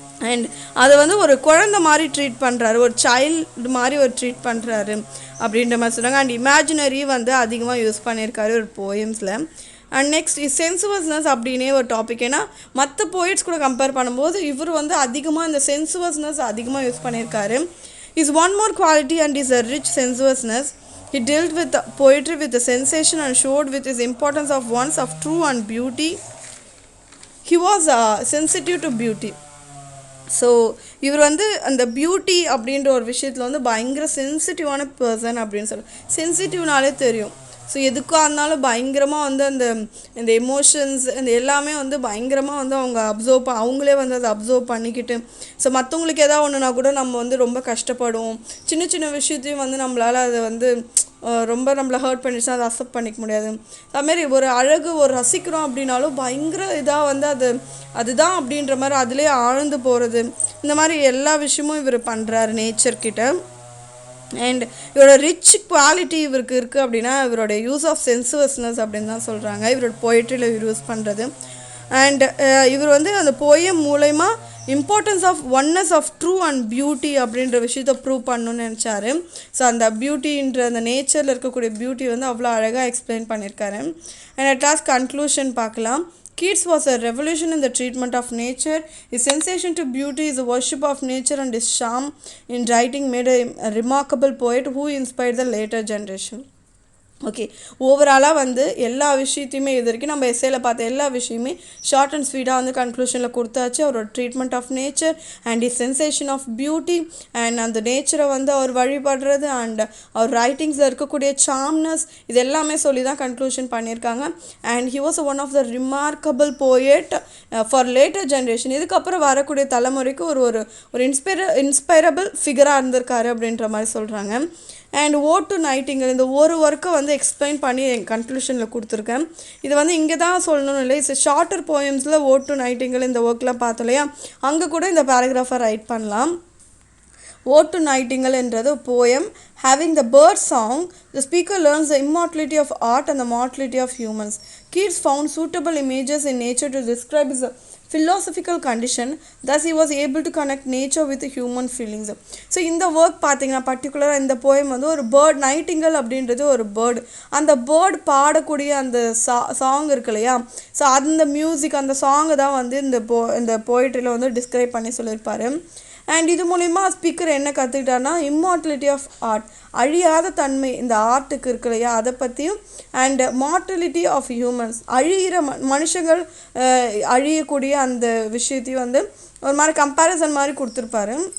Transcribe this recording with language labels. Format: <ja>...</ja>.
<ta>And அதை வந்து ஒரு குழந்தை மாதிரி ட்ரீட் பண்ணுறாரு, ஒரு சைல்டு மாதிரி ஒரு ட்ரீட் பண்ணுறாரு அப்படின்ற மாதிரி சொல்கிறாங்க. அண்ட் இமேஜினரி வந்து அதிகமாக யூஸ் பண்ணியிருக்காரு ஒரு போயம்ஸில். அண்ட் நெக்ஸ்ட் சென்சுவஸ்னஸ் அப்படின்னே ஒரு டாபிக். ஏன்னா மற்ற போயிட்ஸ் கூட கம்பேர் பண்ணும்போது இவர் வந்து அதிகமாக இந்த சென்சுவஸ்னஸ் அதிகமாக யூஸ் பண்ணியிருக்காரு.</ta> <en>Is one more quality and is a rich sensuousness. He dealt with poetry with the sensation and showed with his importance of ones of true and beauty. He was sensitive to beauty.</en> <ta>So இவர் வந்து அந்த beauty அப்படின்ற ஒரு விஷயத்தில் வந்து பயங்கர சென்சிட்டிவான person அப்படின்னு சொல்லுவோம். சென்சிட்டிவ்னாலே தெரியும். ஸோ எதுக்காக இருந்தாலும் பயங்கரமாக வந்து இந்த எமோஷன்ஸ் இந்த எல்லாமே வந்து பயங்கரமாக வந்து அவங்களே வந்து அதை அப்சர்வ் பண்ணிக்கிட்டு, ஸோ மற்றவங்களுக்கு எதாவது ஒன்றுனா கூட நம்ம வந்து ரொம்ப கஷ்டப்படுவோம். சின்ன சின்ன விஷயத்தையும் வந்து நம்மளால் அதை வந்து ரொம்ப நம்மளை ஹர்ட் பண்ணிடுச்சுன்னா அதை அக்செப்ட் பண்ணிக்க முடியாது. அதுமாரி ஒரு அழகு ஒரு ரசிக்கிறோம் அப்படின்னாலும் பயங்கர இதாக வந்து அதுதான் அப்படின்ற மாதிரி அதிலே ஆழ்ந்து போகிறது, இந்த மாதிரி எல்லா விஷயமும் இவர் பண்ணுறாரு நேச்சர்கிட்ட. அண்ட் இவரோட ரிச் குவாலிட்டி இவருக்கு இருக்குது அப்படின்னா இவரோட யூஸ் ஆஃப் சென்சுவஸ்னஸ் அப்படின்னு தான் சொல்கிறாங்க இவரோட போய்ட்ரியில் இவர் யூஸ் பண்ணுறது. அண்ட் இவர் வந்து அந்த போயம் மூலயமா</ta> <en>importance of oneness of true and beauty</en> <ta>அப்படின்ற விஷயத்தை ப்ரூவ் பண்ணணும்னு நினச்சாரு. ஸோ அந்த பியூட்டின்ற அந்த நேச்சரில் இருக்கக்கூடிய பியூட்டி வந்து அவ்வளோ அழகாக எக்ஸ்பிளைன் பண்ணியிருக்காரு. அண்ட் அட் லாஸ்ட் கன்க்ளூஷன் பார்க்கலாம்.</ta> <en>Keats was a revolution in the treatment of nature. His sensation to beauty is a worship of nature, and his charm in writing made a remarkable poet who inspired the later generation.</en> <ta>Okay, ஓவராலாக வந்து எல்லா விஷயத்தையுமே இது வரைக்கும் நம்ம எஸ்ஸேல பார்த்த எல்லா விஷயமே ஷார்ட் அண்ட் ஸ்வீட்டாக வந்து கன்க்ளூஷனில் கொடுத்தாச்சு. அவரோட</ta> <en>treatment of nature and is sensation of beauty</en> <ta>and அந்த நேச்சரை வந்து அவர் வழிபடுறது அண்ட் அவர் ரைட்டிங்ஸில் இருக்கக்கூடிய சாம்னஸ் இது எல்லாமே சொல்லி தான் கன்க்ளூஷன் பண்ணியிருக்காங்க.</ta> <en>And he was one of the remarkable poet for later generation.</en> <ta>இதுக்கப்புறம் வரக்கூடிய தலைமுறைக்கு ஒரு இன்ஸ்பைரபிள் ஃபிகராக இருந்திருக்காரு அப்படின்ற மாதிரி சொல்கிறாங்க. அண்ட் ஓட் டு நைட்டிங்கல் இந்த ஒரு ஒர்க்கை வந்து எக்ஸ்பிளைன் பண்ணி என் கன்க்ளூஷனில் கொடுத்துருக்கேன். இது வந்து இங்கே தான் சொல்லணும்னு இல்லை, it's shorter போயம்ஸில் vote to Nightingale இந்த ஒர்க்லாம் பார்த்தோம் இல்லையா, அங்கே கூட இந்த பேராகிராஃபை ரைட் பண்ணலாம்.</ta> <en>Ode to Nightingale</en> <ta>என்றது</ta> <en>poem having the bird song. The speaker learns the immortality of art and the mortality of humans. Keats found suitable images in nature to describe his philosophical condition. Thus he was able to connect nature with human feelings.</en> <ta>So இந்த work பார்த்தீங்கன்னா பர்டிகுலராக இந்த poem வந்து ஒரு bird, Nightingale அப்படின்றது ஒரு bird, அந்த bird பாடக்கூடிய அந்த சாங் இருக்கு இல்லையா, ஸோ அந்த மியூசிக் அந்த சாங்கை தான் வந்து இந்த போய்ட்ரியில் வந்து டிஸ்கிரைப் பண்ணி சொல்லியிருப்பார். அண்ட் இது மூலிமா ஸ்பீக்கர் என்ன கற்றுக்கிட்டாருன்னா</ta> <en>immortality of art,</en> <ta>அழியாத தன்மை இந்த ஆர்ட்டுக்கு இருக்கு இல்லையா அதை பற்றியும், அண்ட்</ta> <en>mortality of humans,</en> <ta>அழிகிற மனுஷங்கள் அழியக்கூடிய அந்த விஷயத்தையும் வந்து ஒரு மாதிரி கம்பேரிசன் மாதிரி கொடுத்துருப்பாரு.</ta>